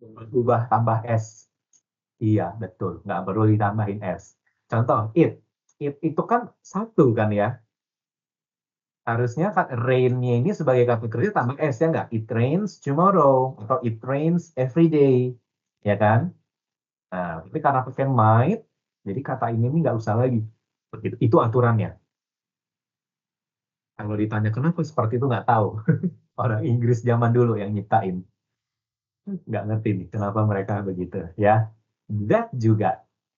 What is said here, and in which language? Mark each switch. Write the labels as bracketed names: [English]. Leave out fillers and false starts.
[Indonesian] Ubah tambah S. Iya, betul. Nggak perlu ditambahin S. Contoh, it itu kan satu kan ya. Harusnya kan rain-nya ini sebagai kata kerja tambah S ya nggak? [English] It rains tomorrow atau it rains every day. [Indonesian] Ya kan? Nah, tapi karena pakai might, jadi kata ini nggak usah lagi. Begitu. Itu aturannya. Kalau ditanya kenapa seperti itu nggak tahu. Orang Inggris zaman dulu yang nyiptain. Nggak ngerti nih kenapa mereka begitu. Ya, that juga.